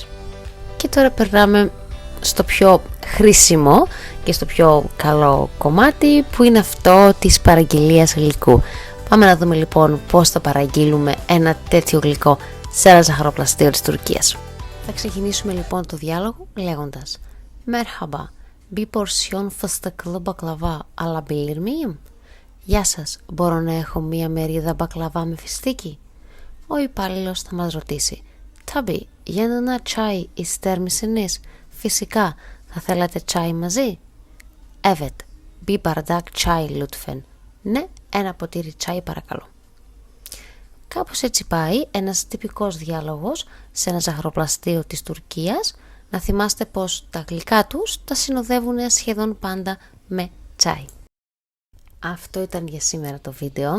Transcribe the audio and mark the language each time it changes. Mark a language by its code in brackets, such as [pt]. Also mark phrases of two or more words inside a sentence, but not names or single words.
[el] Και τώρα περνάμε στο πιο χρήσιμο και στο πιο καλό κομμάτι, που είναι αυτό της παραγγελίας γλυκού. Πάμε να δούμε λοιπόν πώς θα παραγγείλουμε ένα τέτοιο γλυκό σε ένα ζαχαροπλαστείο της Τουρκίας. Θα ξεκινήσουμε λοιπόν το διάλογο λέγοντας [tr] Merhaba, bir porsiyon fıstıklı baklava alabilir miyim? [el] Γεια σας, μπορώ να έχω μία μερίδα μπακλαβά με φιστίκι? Ο υπάλληλος θα μας ρωτήσει [tr] Tabii, yanına çay ister misiniz? [el] Φυσικά, θα θέλατε τσάι μαζί? [tr] Evet, bir bardak çay lütfen. [el] Ναι, ένα ποτήρι τσάι παρακαλώ. Κάπως έτσι πάει ένας τυπικός διάλογος σε ένα ζαχαροπλαστείο της Τουρκίας. Να θυμάστε πως τα γλυκά τους τα συνοδεύουν σχεδόν πάντα με τσάι. Αυτό ήταν για σήμερα το βίντεο.